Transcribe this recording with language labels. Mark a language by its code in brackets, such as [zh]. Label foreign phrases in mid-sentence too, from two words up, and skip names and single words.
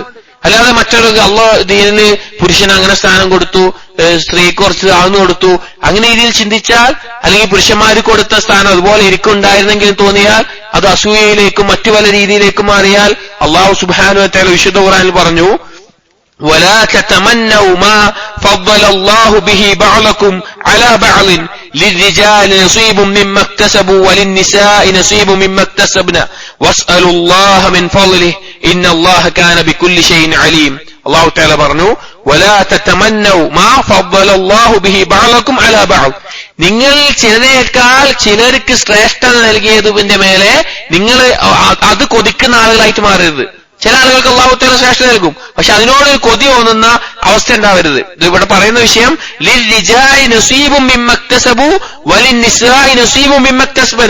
[ml] അല്ലാതെ മറ്റുള്ളവർക്ക് അള്ളാഹ് ദീനിന് പുരുഷന് അങ്ങനെ സ്ഥാനം കൊടുത്തു, സ്ത്രീക്ക് കുറച്ച് താഴ്ന്നു കൊടുത്തു, അങ്ങനെ രീതിയിൽ ചിന്തിച്ചാൽ, അല്ലെങ്കിൽ പുരുഷന്മാർക്ക് കൊടുത്ത സ്ഥാനം അതുപോലെ ഇരിക്കുണ്ടായിരുന്നെങ്കിലും തോന്നിയാൽ, അത് അസൂയയിലേക്കും മറ്റു പല രീതിയിലേക്കും മാറിയാൽ അള്ളാഹു [ar] سبحانه وتعالى [ml] വിശുദ്ധ ഖുർആനിൽ പറഞ്ഞു, [ar] ولا تتمنوا ما فضل الله به بعضكم على بعض للرجال نصيب مما اكتسبوا وللنساء نصيب مما اكتسبنا واسألوا الله من فضله إن الله كان بكل شيء عليم. [ml] അല്ലാഹു തആല പറഞ്ഞു, [ar] ولا تتمنوا ما فضل الله به بعضكم على بعض. [ml] നിങ്ങൾ ചിലരേക്കാൾ ചിലർക്ക് ശ്രേഷ്ഠത നൽകിയതിന്റെ മേലെ നിങ്ങൾ അത് കൊതിക്കുന്ന ആളുകളായിട്ട് മാറരുത്. ചില ആളുകൾക്ക് അല്ലാഹു തആല ശ്രേഷ്ഠത നൽകും, പക്ഷെ അതിനോട് കൊതി തോന്നുന്ന അവസ്ഥ ഉണ്ടാവരുത്. ഇത് ഇവിടെ പറയുന്ന വിഷയം, [ar] للرجال نصيب مما اكتسبوا وللنساء نصيب مما اكتسبن.